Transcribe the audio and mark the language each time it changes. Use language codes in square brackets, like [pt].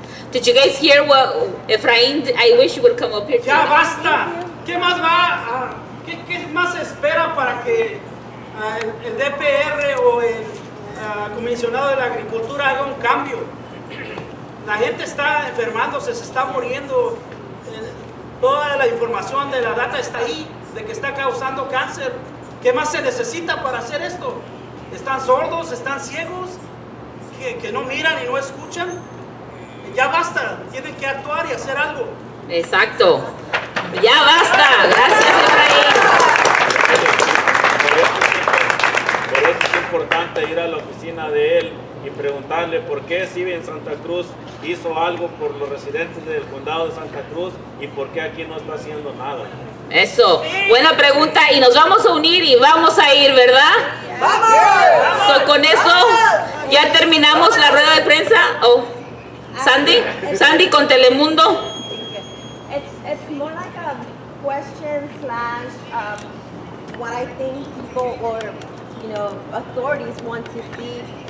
[en] Did you guys hear what Efraín? I wish you would come up here. [es] Ya basta. ¿Qué más va? ¿Qué más se espera para que el DPR o el comisionado de la agricultura haga un cambio? La gente está enfermándose, se está muriendo. Toda la información de la data está ahí, de que está causando cáncer. ¿Qué más se necesita para hacer esto? ¿Están sordos? ¿Están ciegos? ¿Que no miran y no escuchan? Ya basta, tienen que actuar y hacer algo. Exacto. Ya basta. Gracias, Efraín. Por eso es importante ir a la oficina de él y preguntarle por qué si en Santa Cruz hizo algo por los residentes del condado de Santa Cruz y por qué aquí no está haciendo nada. Eso, buena pregunta, y nos vamos a unir y vamos a ir, ¿verdad? ¡Vamos! So, con eso ya terminamos la rueda de prensa. Oh, Sandy con Telemundo. [en] It's more like a question / what I think people or authorities want to see.